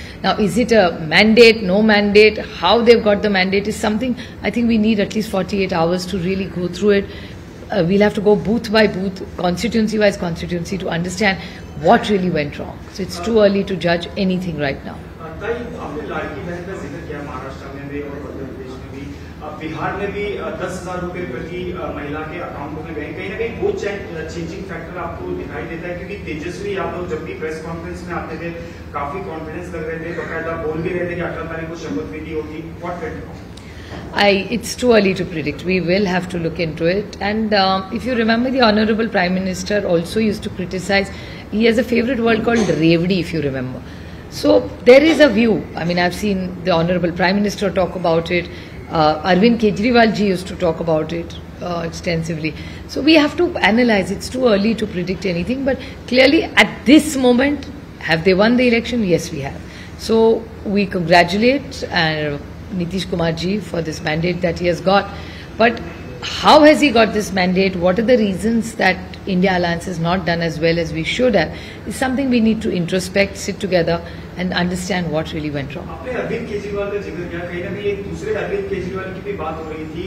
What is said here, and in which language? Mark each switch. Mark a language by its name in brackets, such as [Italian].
[English] Now, is it a mandate, no mandate, how they've got the mandate is something I think we need at least 48 hours to really go through it. We'll have to go booth by booth, constituency wise constituency, to understand what really went wrong. So it's too early to judge anything right now. [Hindi] आपने लाड़की बहन का जिक्र किया, महाराष्ट्र में भी और मध्य प्रदेश में भी, बिहार में भी 10,000 रुपए प्रति महिला के अकाउंटों में गए. कहीं ना कहीं वो चेंजिंग फैक्टर आपको दिखाई देता है, क्योंकि तेजस्वी यादव जब भी प्रेस कॉन्फ्रेंस में आते थे काफी कॉन्फिडेंस लग रहे थे, बकायदा बोल भी रहे थे कि 18 तारीख को शपथ विधि होगी. [English] What went wrong? It's too early to predict. We will have to look into it. And if you remember, the Honorable Prime Minister also used to criticize. He has a favorite word called Revdi, if you remember. So there is a view. I mean, I've seen the Honorable Prime Minister talk about it. Arvind Kejriwal ji used to talk about it extensively. So we have to analyze. It's too early to predict anything. But clearly, at this moment, have they won the election? Yes, we have. So we congratulate Nitish Kumar ji for this mandate that he has got. But how has he got this mandate? What are the reasons that India Alliance has not done as well as we should have? Is something we need to introspect, sit together and understand what really went wrong. [Hindi] आपने अरविंद केजरीवाल का जिक्र किया, कहीं ना कहीं एक दूसरे अरविंद केजरीवाल की भी बात हो रही थी.